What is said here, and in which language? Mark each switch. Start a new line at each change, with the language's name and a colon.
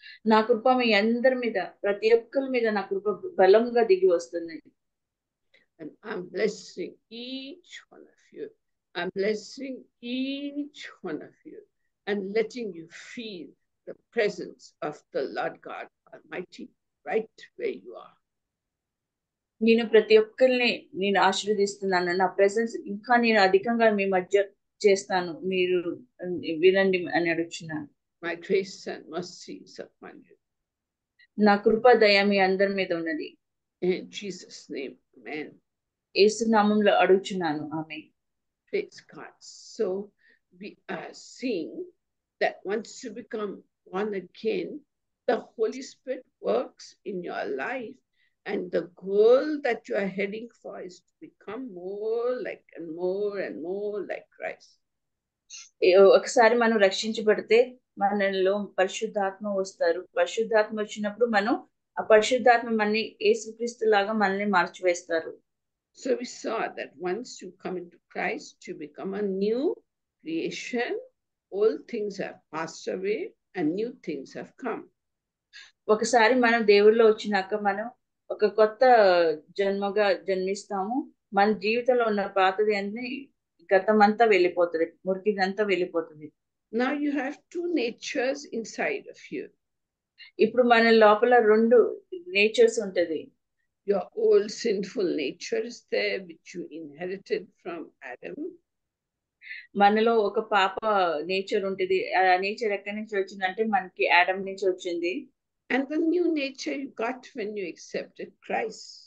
Telugu: నా కృప మీ అందరి మీద, ప్రతి ఒక్కరి మీద నా కృప బలంగా దిగి వస్తుంది.
English: And I'm blessing each one of you. I'm blessing each one of you and letting you feel the presence of the Lord God Almighty right where you are.
Telugu: నేను ప్రతి ఒక్కరిని నేను ఆశీర్వదిస్తున్నాను. నా ప్రెసెన్స్ ఇంకా నేను అధికంగా మీ మధ్య చేస్తాను. మీరు వినండి అని అడుగుతున్నాను.
English: My grace and mercy is upon you.
Telugu: నా కృప దయ మీ అందరి మీద ఉన్నది.
English: In Jesus' name, amen.
Telugu: యేసు నామములో అడుగుచున్నాను. ఆమేన్.
English: Praise God. So we are seeing that once you become born again, the Holy Spirit works in your life And the goal that you are heading for is to become more like and more like Christ.
Telugu: ఒకసారి మనం రక్షించబడితే మనలో పరిశుద్ధాత్మ వస్తారు. పరిశుద్ధాత్మ వచ్చినప్పుడు మనం ఆ పరిశుద్ధాత్మ మనని యేసుక్రీస్తు లాగా మనల్ని మార్చివేస్తారు.
English: So we saw that once you come into Christ, you become a new creation. Old things have passed away and new things have come.
Telugu: ఒకసారి మనం దేవుళ్ళో వచ్చినాక మనం ఒక కొత్త జన్మగా జన్మిస్తాము. మన జీవితంలో ఉన్న పాతది అన్ని గతమంతా వెళ్ళిపోతుంది, మురికిదంతా వెళ్ళిపోతుంది.
English: Now you have two natures inside of you.
Telugu: ఇప్పుడు మన లోపల రెండు నేచర్స్ ఉంటది.
English: Your old sinful nature is there, which you inherited from Adam.
Telugu: మనలో ఒక పాప నేచర్ ఉంటుంది. ఆ నేచర్ ఎక్కడి నుంచి వచ్చిందంటే మనకి ఆడమ్ నుంచి వచ్చింది.
English: And the new nature you got when you accepted Christ.